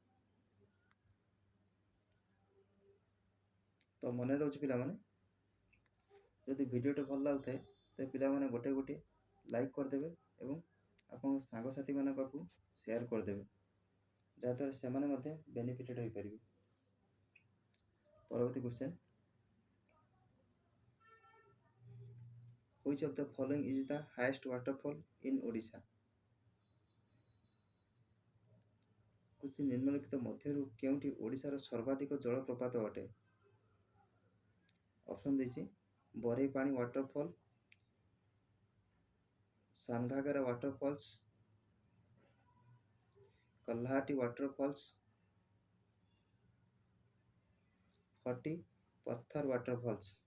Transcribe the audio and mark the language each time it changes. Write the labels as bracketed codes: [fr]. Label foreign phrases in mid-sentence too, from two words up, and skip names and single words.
[or] ତ ମନେ ରହୁଛି ପିଲାମାନେ, ଯଦି ଭିଡ଼ିଓଟି ଭଲ ଲାଗୁଥାଏ ତେବେ ପିଲାମାନେ ଗୋଟେ ଲାଇକ୍ କରିଦେବେ ଏବଂ ଆପଣଙ୍କ ସାଙ୍ଗସାଥିମାନଙ୍କ ପାଖକୁ ସେୟାର କରିଦେବେ, ଯାହାଦ୍ୱାରା ସେମାନେ ମଧ୍ୟ ବେନିଫିଟେଡ଼ ହୋଇପାରିବେ। ପରବର୍ତ୍ତୀ କ୍ୱେଶ୍ଚନ, [en] which of the following is the highest waterfall in Odisha? [or] ନିମ୍ନଲିଖିତ ମଧ୍ୟରୁ କେଉଁଠି ଓଡ଼ିଶାର ସର୍ବାଧିକ ଜଳପ୍ରପାତ ଅଟେ? ଅପସନ୍ ଦେଇଛି ବରେଇପାଣି ୱାଟରଫଲ୍, ସାନଘାଗରା ୱାଟରଫଲ୍ସ, କଲ୍ହାଟି ୱାଟରଫଲ୍ସ, ହଟି ପଥର ୱାଟରଫଲ୍ସ।